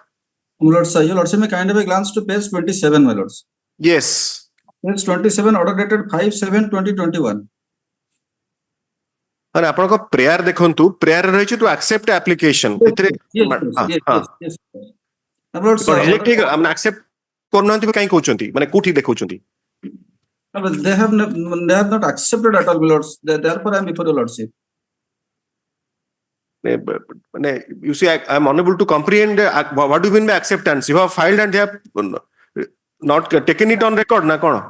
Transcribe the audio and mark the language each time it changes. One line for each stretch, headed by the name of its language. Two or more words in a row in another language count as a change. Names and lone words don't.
English: My lords, your lordship may kind of a glance to page 27, my lords. Yes. Page 27, order dated 5/7/2021.
Odia: And ଆପଣଙ୍କ prayer ଦେଖନ୍ତୁ prayer ରହିଛି
English: to accept application.
Odia: ଏଥିରେ
English: Yes. My lords,
Odia: reject ଆମେ accept କରୁନାହାନ୍ତି କାହିଁ କହୁଛନ୍ତି ମାନେ କୋଉଠି ଦେଖଉଛନ୍ତି?
English: they have not accepted at all, my lords. Therefore, I am before your lordship. You see, I am unable to comprehend what do you mean by acceptance. You have filed and they have not taken it on record, na kono?